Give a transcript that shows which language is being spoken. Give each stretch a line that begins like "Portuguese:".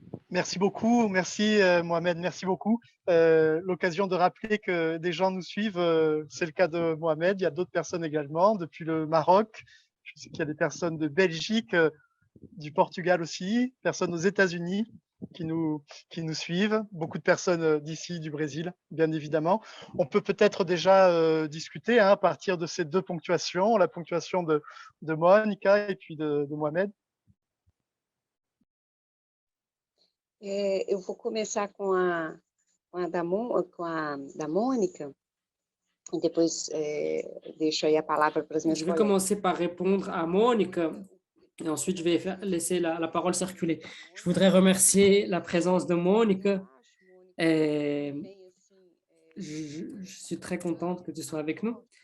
French: Merci beaucoup, merci Mohamed, merci beaucoup. L'occasion de rappeler que des gens nous suivent, c'est le cas de Mohamed, il y a d'autres personnes également, depuis le Maroc, je sais qu'il y a des personnes de Belgique, du Portugal aussi, personnes aux États-Unis qui nous suivent, beaucoup de personnes d'ici, du Brésil, bien évidemment. On peut peut-être déjà discuter à partir de ces deux ponctuations, la ponctuation de Monica et puis de Mohamed.
Portuguese: Eu vou começar com a da Mônica, e depois deixo aí a palavra para as minhas
French: Je vais
Portuguese: colegas.
French: commencer par répondre à Monique et ensuite je vais laisser la parole circuler. Je voudrais remercier la présence de Monique et je suis très contente que tu sois avec nous.